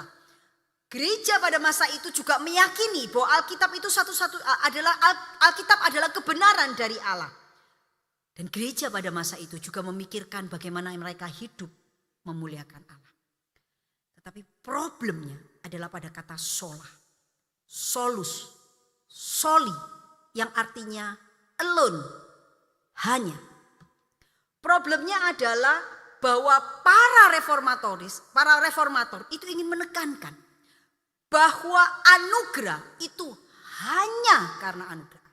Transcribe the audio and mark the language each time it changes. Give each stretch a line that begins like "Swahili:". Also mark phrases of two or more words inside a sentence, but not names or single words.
Indonesian: Gereja pada masa itu juga meyakini bahwa Alkitab itu Alkitab adalah kebenaran dari Allah. Dan gereja pada masa itu juga memikirkan bagaimana mereka hidup memuliakan Allah. Tetapi problemnya adalah pada kata sola.
Latin: Solus, soli,
Indonesian: yang artinya alone, hanya. Problemnya adalah bahwa para reformator itu ingin menekankan bahwa anugerah itu hanya karena anugerah.